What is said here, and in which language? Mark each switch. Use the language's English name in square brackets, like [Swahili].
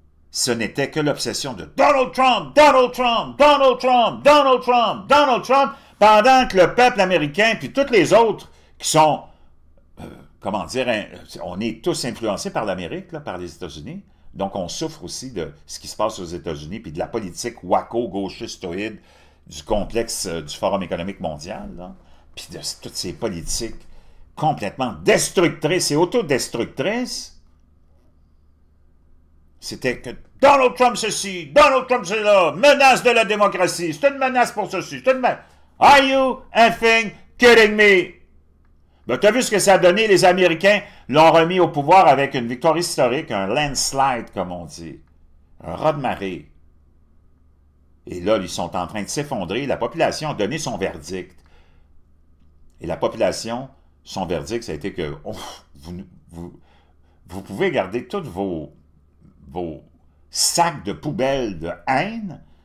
[French] ce n'était que l'obsession de Donald Trump, Donald Trump, Donald Trump, Donald Trump, Donald Trump, pendant que le peuple américain, puis tous les autres qui sont, comment dire, on est tous influencés par l'Amérique, par les États-Unis, donc on souffre aussi de ce qui se passe aux États-Unis, puis de la politique wacko, gauchistoïde, du complexe du Forum économique mondial, là, puis de toutes ces politiques complètement destructrices et autodestructrices. C'était que Donald Trump ceci, Donald Trump cela, menace de la démocratie, c'est une menace pour ceci, c'est une menace. [English] Are you effing kidding me? [French] Ben, tu as vu ce que ça a donné? Les Américains l'ont remis au pouvoir avec une victoire historique, un landslide, comme on dit, un raz-de-marée. Et là, ils sont en train de s'effondrer. La population a donné son verdict. Et la population, son verdict, ça a été que vous pouvez garder tous vos sacs de poubelle de haine.